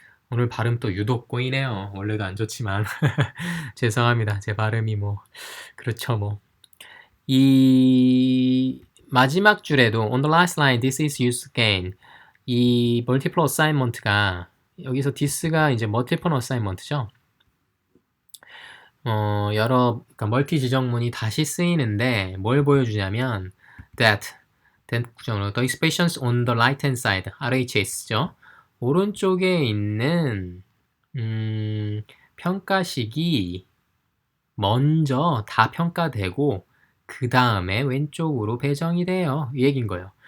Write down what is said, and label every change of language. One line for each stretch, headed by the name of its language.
Korean: 오늘 발음 또 유독 꼬이네요. 원래도 안 좋지만 죄송합니다. 제 발음이 뭐 그렇죠 뭐. 이 마지막 줄에도
English: on the last line this is used again
Korean: 이 multiple assignment가 여기서 this가 이제 multiple assignment죠. 그러니까 멀티 지정문이 다시 쓰이는데 뭘 보여주냐면 that 구정으로
English: the expressions on the right hand side
Korean: RHS죠. 오른쪽에 있는 평가식이 먼저 다 평가되고 그 다음에 왼쪽으로 배정이 돼요. 이 얘기인 거예요.